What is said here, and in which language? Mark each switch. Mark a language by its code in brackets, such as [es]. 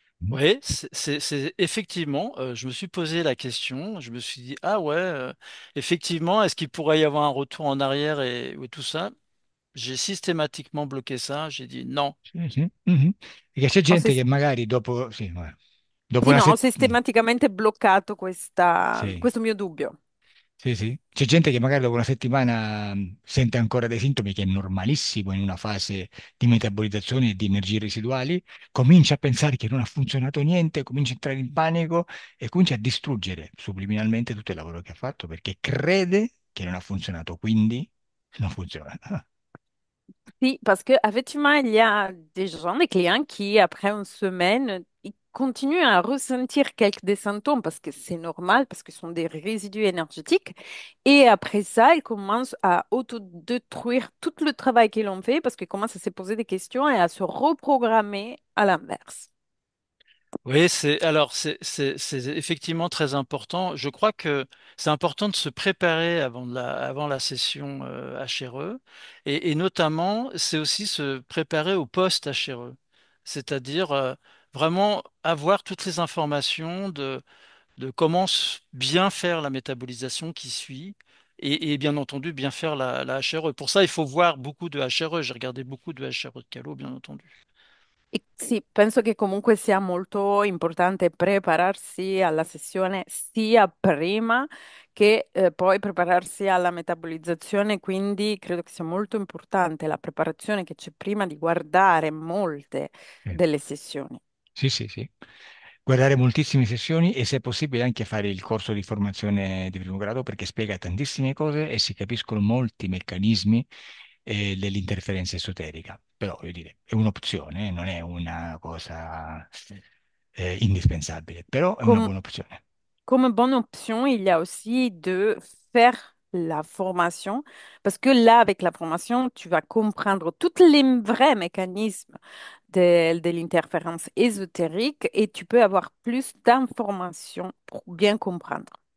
[fr] Oui, effectivement, je me suis posé la question, je me suis dit, ah ouais, effectivement, est-ce qu'il pourrait y avoir un retour en arrière et tout ça? J'ai systématiquement bloqué ça, j'ai dit non. [it] Sì, sì. Mhm. Perché c'è Ho gente che magari dopo, sì, guarda, dopo Sì, una no, ho sistematicamente bloccato sì. questo mio dubbio. Sì, sì. C'è gente che magari dopo una settimana sente ancora dei sintomi, che è normalissimo in una fase di metabolizzazione e di energie residuali, comincia a pensare che non ha funzionato niente, comincia a entrare in panico e comincia a distruggere subliminalmente tutto il lavoro che ha fatto perché crede che non ha funzionato, quindi non funziona. [fr] Si, parce que effectivement, il y a des gens, des clients qui, après une semaine, ils continuent à ressentir quelques des symptômes parce que c'est normal, parce que ce sont des résidus énergétiques. Et après ça, ils commencent à autodétruire tout le travail qu'ils ont fait parce qu'ils commencent à se poser des questions et à se reprogrammer à l'inverse. Oui, c'est effectivement très important. Je crois que c'est important de se préparer avant la session HRE et notamment c'est aussi se préparer au post HRE, c'est-à-dire vraiment avoir toutes les informations de comment bien faire la métabolisation qui suit et bien entendu bien faire la HRE. Pour ça, il faut voir beaucoup de HRE. J'ai regardé beaucoup de HRE de Calo, bien entendu. [it] E sì, penso che comunque sia molto importante prepararsi alla sessione sia prima che poi prepararsi alla metabolizzazione, quindi credo che sia molto importante la preparazione che c'è prima di guardare molte Sì. delle sessioni. Sì, sì, sì. Guardare moltissime sessioni e se è possibile anche fare il corso di formazione di primo grado perché spiega tantissime cose e si capiscono molti meccanismi dell'interferenza esoterica. Però, voglio dire, è un'opzione, non è una cosa indispensabile, però è una buona opzione. [fr] Comme bonne option, il y a aussi de faire la formation, parce que là, avec la formation, tu vas comprendre tous les vrais mécanismes de l'interférence ésotérique et tu peux avoir plus d'informations pour bien comprendre.